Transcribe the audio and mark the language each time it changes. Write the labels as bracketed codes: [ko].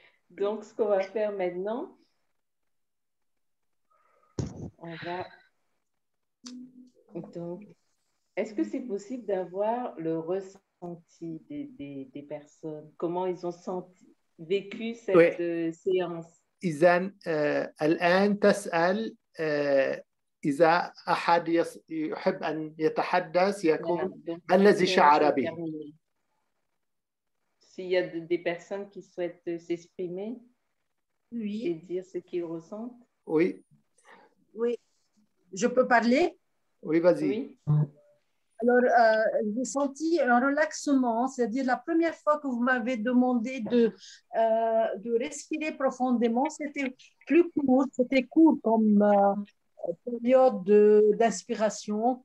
[fr] Donc, ce qu'on va faire maintenant, on va... Donc, est-ce que c'est possible d'avoir le ressenti des personnes? Comment ils ont vécu cette séance? [ar] إذن الآن تسأل إذا أحد يحب أن يتحدث يقول ما الذي شعر به؟ [fr] S'il y a des personnes qui souhaitent s'exprimer et dire ce qu'ils ressentent. Oui. Oui. Je peux parler? Oui, vas-y. Oui. Alors, j'ai senti un relaxement, c'est-à-dire la première fois que vous m'avez demandé de respirer profondément, c'était plus court, c'était court comme période d'inspiration.